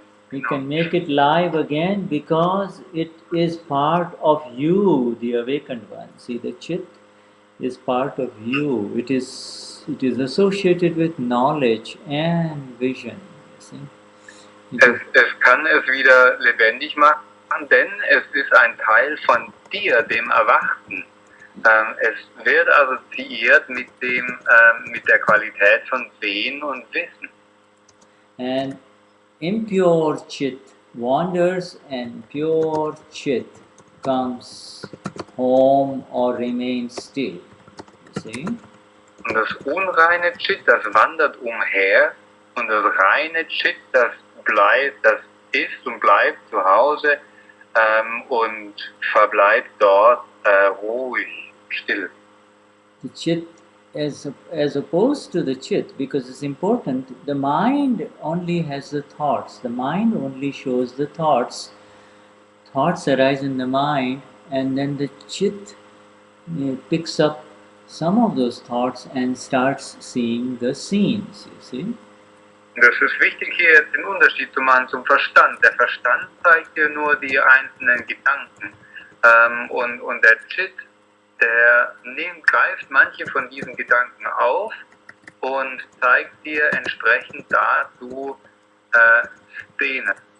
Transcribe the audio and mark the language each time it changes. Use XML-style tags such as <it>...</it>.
<en>We can make it live again because it is part of you, the awakened one. See, the chit is part of you. It is associated with knowledge and vision. See?</en> <de>Es kann es wieder lebendig machen, denn es ist ein Teil von dir, dem Erwachten. Es wird assoziiert mit der Qualität von Sehen und Wissen.</de> <en>And impure chit wanders, and pure chit comes home or remains still. You see?</en> <de>Und das unreine Chit, das wandert umher, und das reine Chit, das ist und bleibt zu Hause und verbleibt dort ruhig, still.</de> <en>The chit, as opposed to the chit, because it's important, the mind only has the thoughts. The mind only shows the thoughts. Thoughts arise in the mind, and then the chit picks up some of those thoughts and starts seeing the scenes, you see.</en> <de>Das ist wichtig, hier jetzt den Unterschied zu machen zum Verstand. Der Verstand zeigt dir nur die einzelnen Gedanken. Und der Chit, der greift manche von diesen Gedanken auf und zeigt dir entsprechend dazu Szenen.</de>